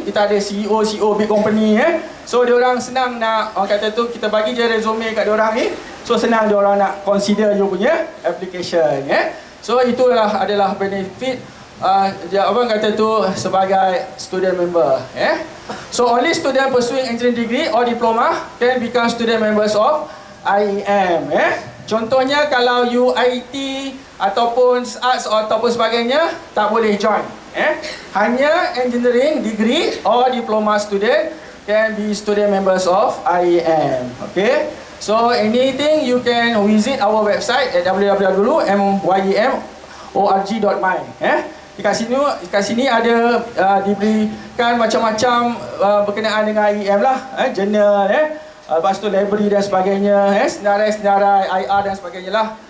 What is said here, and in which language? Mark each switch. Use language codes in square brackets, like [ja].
[ms] Kita ada [en] CEO big company. [ms] So diorang senang nak, orang kata tu, kita bagi je resume kat diorang ni. So senang diorang nak [en] consider you [ms] punya [en] application. [ms] So itulah adalah benefit abang kata tu sebagai student member. [en] So only student pursuing engineering degree or diploma can become student members of IEM. [ms] Contohnya kalau you IT ataupun arts ataupun sebagainya, tak boleh join. Hanya [en] engineering degree or diploma student can be student members of IEM. Okay. So anything you can visit our website at www.myem.org.my. [ms] Kat sini ada diberikan macam-macam berkenaan dengan IEM lah, journal, lepas tu library dan sebagainya, senarai-senarai IR dan sebagainya lah.